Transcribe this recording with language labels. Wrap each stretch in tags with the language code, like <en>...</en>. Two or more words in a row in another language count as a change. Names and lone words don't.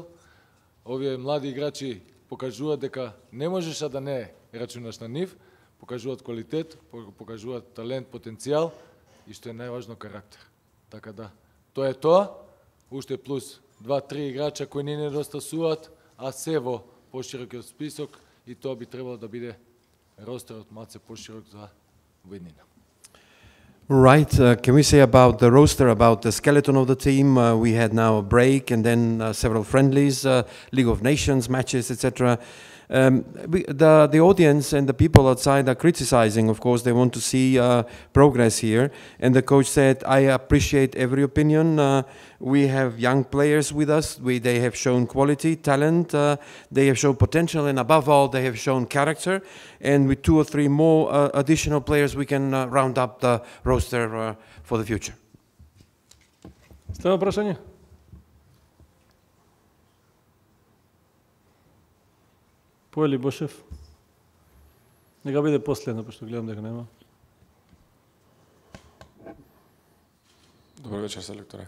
<mk>Овие млади играчи покажуваат дека не можеш да не рачунаш на нив, покажуваат квалитет, покажуваат талент, потенцијал и што е најважно, карактер. Така да, тоа е тоа, уште плюс 2-3 играча кои не недостасуваат, а се во поширокиот список, и тоа би требало да биде ростерот малце поширок за виднина.</mk> <en>Right. Can we say about the roster, about the skeleton of the team? We had now a break and then several friendlies, League of Nations matches, etc. The audience and the people outside are criticizing. Of course, they want to see progress here. And the coach said, I appreciate every opinion. We have young players with us. They have shown quality, talent. They have shown potential, and above all, they have shown character. And with 2 or 3 more additional players, we can round up the roster for the future.</en> <mk>Следно прашање? Поели Бошев? Нека биде последно, пошто гледам дека нема. Добар вечер, селекторе.</mk>